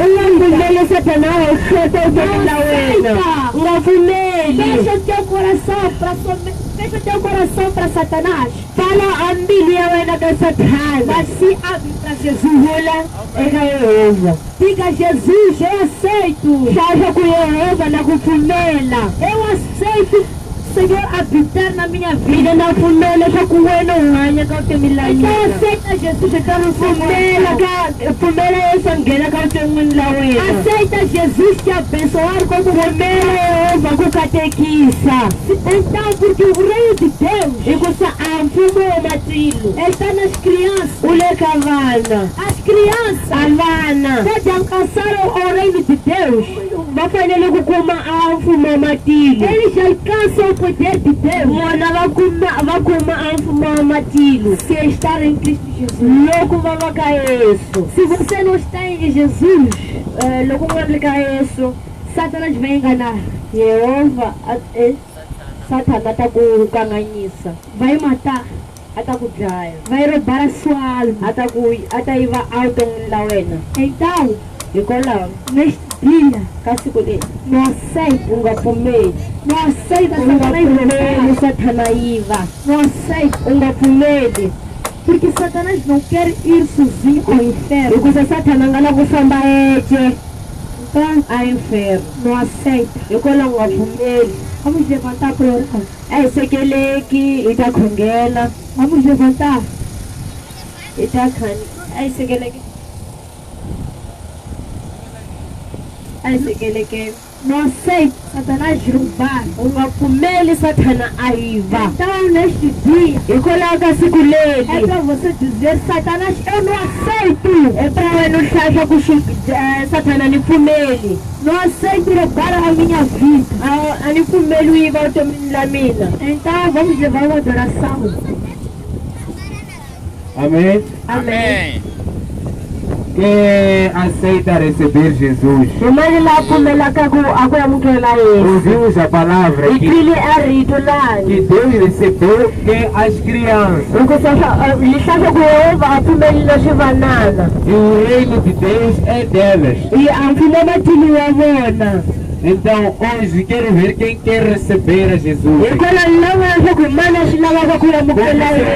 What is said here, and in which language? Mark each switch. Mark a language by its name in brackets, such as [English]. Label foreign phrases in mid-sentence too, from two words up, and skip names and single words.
[Tsonga] U nga [Portuguese] vida. [Tsonga] pfumeli Sathana a hlota vutomi bya wena. U nga pfumeli. [Portuguese] Fecha teu coração para fecha teu coração para Satanás. [Tsonga] Pfala a mbilu ya wena ka Sathana. [Portuguese] Mas se abre para Jesus. [Tsonga] Vula eka Yehova. [Portuguese] Diga Jesus, eu aceito. [Tsonga] Hlahla ku Yehova na ku pfumela. [Portuguese] Eu aceito, Senhor, habitar na minha vida. [Tsonga] Mina na pfumela leswaku wena u hanya ka vutomi la [Portuguese] Então [Tsonga] mina. [Portuguese] aceita Jesus, então não [Tsonga] Pfumela Yesu a nghena ka vuton'wini la wena. [Portuguese] aceita Jesus te abençoar como [Tsonga] Pfumela Yehova ku katekisa. [Portuguese] Então, porque o reino de Deus [Tsonga] Hikusa a mfumo wa matilo [Portuguese] está nas crianças. [Tsonga] u le ka vana. [Portuguese] As crianças [Tsonga] A vana [Portuguese] pode alcançar o reino de Deus. [Tsonga] va fanele ku kuma a mfumo wa matilo. [Portuguese] Eles alcançam o poder de Deus [Tsonga] Vona va kuma a mfumo wa matilo [Portuguese] se estar em Cristo Jesus. [Tsonga] loko va va ka Yesu. [Portuguese] Se você não está em Jesus, [Tsonga] Loko u nga ri ka Yesu, [Portuguese] Satanás vai enganar. [Tsonga] Yehova Sathana ta ku kanganyisa, [Portuguese] Vai matar. [Tsonga] a ta ku dlaya, [Portuguese] Vai roubar a sua alma. [Tsonga] a ta yiva a vuton'wini la wena. [Portuguese] Então, [Tsonga] Hikwalaho [Portuguese] neste dia, [Tsonga] ka siku leri [Portuguese] não aceita. [Tsonga] u nga pfumeli, [Portuguese] Não aceita [Tsonga] u nga [Portuguese] Satanás [Tsonga] pfumeli [Portuguese] roubar. [Tsonga] Sathana yiva, [Portuguese] Não aceita. [Tsonga] u nga pfumeli. [Portuguese] Porque Satanás não quer ir sozinho ao inferno. [Tsonga] Hikusa Sathana a nga la ku famba ece [Portuguese] Então, [Tsonga] a inferno. [Portuguese] não aceita. [Tsonga] Hikwalaho u nga pfumeli. [Portuguese] Vamos levantar para orar. [Tsonga] A hi sekeleki hi ta khongela, [Portuguese] Vamos levantar. [Tsonga] hi ta a hi sekeleki, a hi sekeleke. [Portuguese] Não aceita Satanás roubar. [Tsonga] U nga pfumeli Sathana a yiva. [Portuguese] Então, neste dia, [Tsonga] Hikwalaho ka siku [Portuguese] é [Tsonga] leri [Portuguese] para você dizer: Satanás, eu não aceito. [Tsonga] e pra wena u hlahla ku Sathana ni pfumeli, [Portuguese] Não aceito roubar a minha vida. [Tsonga] a ni pfumeli u yiva vutomini la mina. [Portuguese] Então, vamos levar uma adoração. Amém? Amém. Quem aceita receber Jesus? [Tsonga] Hi mani la pfumelaka a ku amukela Yesu. [Portuguese] Ouvimos a palavra [Tsonga] Hi [Portuguese] que [Tsonga] twile a rito lani. [Portuguese] Deus recebeu que as crianças. [Tsonga] Hikusa hi hlahla ku Yehova a pfumelile swivanana. [Portuguese] E o reino de Deus é delas. [Tsonga] A mfumo matilo wa vona. [Portuguese] Então hoje quero ver quem quer receber a Jesus. [Tsonga] Hikwalaho lava leswaku hi mani a swi lavaka ku amukela [Portuguese] Como seu